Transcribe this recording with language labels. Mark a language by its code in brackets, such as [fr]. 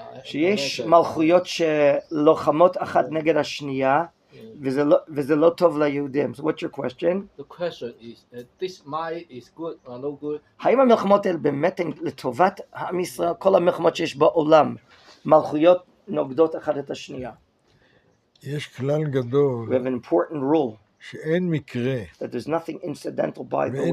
[he] שיש מלכויות שלוחמות אחת נגד השנייה, וזה לא טוב ליהודים. [en] So what's your question? The question is, this mind is good or no good? [he] האם המלחמות האלה באמת הן לטובת עם ישראל? כל המלחמות שיש בעולם, מלכויות נוגדות אחת את השנייה. יש כלל גדול. [en] We have an important rule. [he] שאין מקרה. [en] That there's nothing incidental by the way.